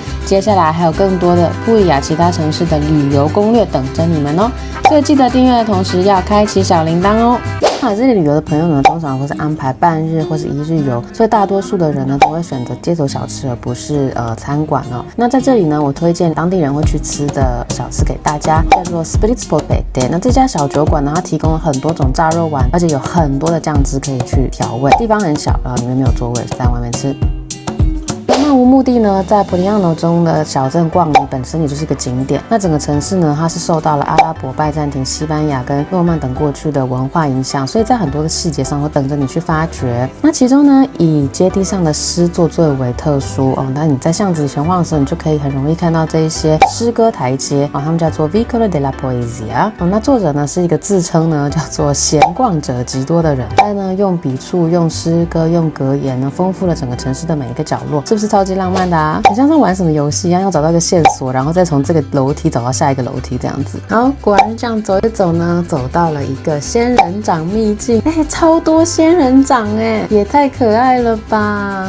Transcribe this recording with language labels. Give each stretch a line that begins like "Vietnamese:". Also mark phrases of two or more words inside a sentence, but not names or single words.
Chinese: 接下來還有更多的布里亞其他城市的旅遊攻略等着你們哦，所以記得訂閱的同時要開啟小鈴鐺哦。那這裡旅遊的朋友呢，通常會是安排半日或是一日遊，所以大多數的人呢都會選擇街頭小吃，而不是餐館哦。那在這裡呢，我推薦當地人會去吃的小吃給大家，叫做 Spritz-Polpette。那這家小酒館呢，它提供了很多種炸肉丸，而且有很多的醬汁可以去調味，地方很小，裡面沒有座位，在外面吃。漫無目的呢，在普利亞諾中的小鎮逛，本身也就是一個景點。那整個城市呢，它是受到了阿拉伯、拜占庭、西班牙跟諾曼等過去的文化影響，所以在很多的細節上會等着你去發掘。那其中呢，以階梯上的詩作最為特殊哦。那你在巷子裡閒晃的時候，你就可以很容易看到這一些詩歌台階哦，他們叫做 Vicolo della Poesia 哦。那作者呢是一個自稱呢叫做閒逛者極多的人，他呢用筆觸、用詩歌、用格言呢，豐富了整個城市的每一個角落，是不是超級浪漫的啊？很像是玩什麼遊戲一樣，要找到一個線索，然後再從這個樓梯找到下一個樓梯這樣子。好，果然這樣走一走呢，走到了一個仙人掌秘境，超多仙人掌也太可愛了吧！